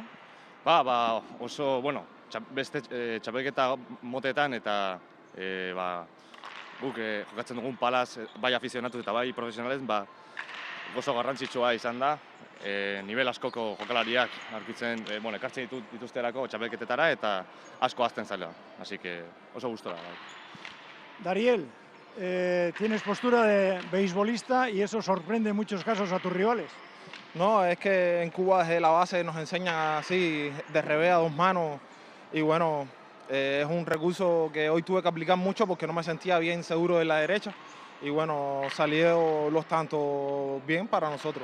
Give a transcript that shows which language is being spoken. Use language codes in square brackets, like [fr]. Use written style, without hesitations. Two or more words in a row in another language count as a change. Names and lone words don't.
[eu] Oso, bueno, beste txapelketa motetan eta guk jokatzen dugun palaz, bai afizionatu eta bai profesionalen, oso garrantzitsua izan da. Nivel askoko jokalariak ekartzen dituzterako txapelketetara eta asko hazten zaila. [es] Así que [eu] oso gustora. [es] Dariel, tienes postura de beisbolista y eso sorprende en muchos casos a tus rivales. No, es que en Cuba desde la base nos enseñan así, de revés a dos manos y bueno, es un recurso que hoy tuve que aplicar mucho porque no me sentía bien seguro de la derecha y bueno, salieron los tantos bien para nosotros.